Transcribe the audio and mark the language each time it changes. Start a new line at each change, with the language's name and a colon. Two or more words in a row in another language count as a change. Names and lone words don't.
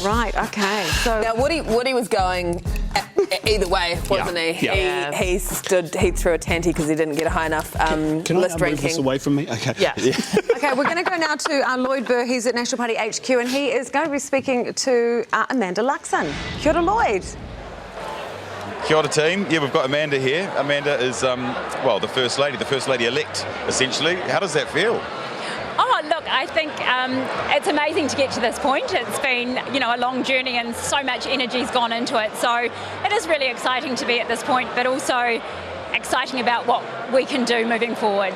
English: Right, okay. So Now, Woody was going either way, wasn't he? Yeah. He threw a tanty because he didn't get a high enough Can list I move ranking. this away from me? Okay. Yeah. Okay, we're going to go now to Lloyd Burr. He's at National Party HQ and he is going to be speaking to Amanda Luxon.
Māori: Kia ora, Lloyd. Kia ora team.
English: Yeah, we've got Amanda here. Amanda is, the First Lady-elect, essentially. How does that feel? Oh, look, I think it's amazing to get to this point. It's been, a long journey and so much energy's gone into it. So it is really exciting to be at this point, but also exciting about what we can do moving forward.